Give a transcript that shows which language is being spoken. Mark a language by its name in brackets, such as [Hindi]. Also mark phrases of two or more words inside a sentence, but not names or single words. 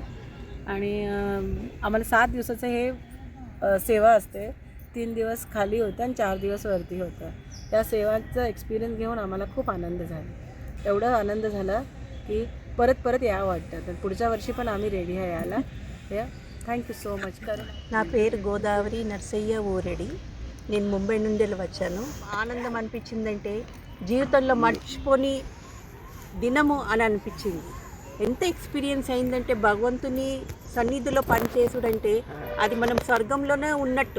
[Marathi] आणि आम्हाला 7 दिवसाचं हे सेवा असते. 3 दिवस खाली होतं आणि 4 दिवस वरती होतं. त्या सेवाचा एक्सपिरियन्स घेऊन आम्हाला खूप आनंद झाला. एवढा आनंद झाला की परत परत यावं वाटतं. तर पुढच्या वर्षी पण आम्ही रेडी आहे यायला. [English] thank you so much. [Telugu] నా పేరు గోదావరి నర్సయ్య ఊరెడి. నేను ముంబై నుండి వచ్చాను. ఆనందం అనిపించిందంటే జీవితంలో మర్చిపోని దినము అని అనిపించింది. ఎంత ఎక్స్పీరియన్స్ అయిందంటే భగవంతుని సన్నిధిలో పనిచేసుడంటే అది మనం స్వర్గంలోనే ఉన్నట్టు.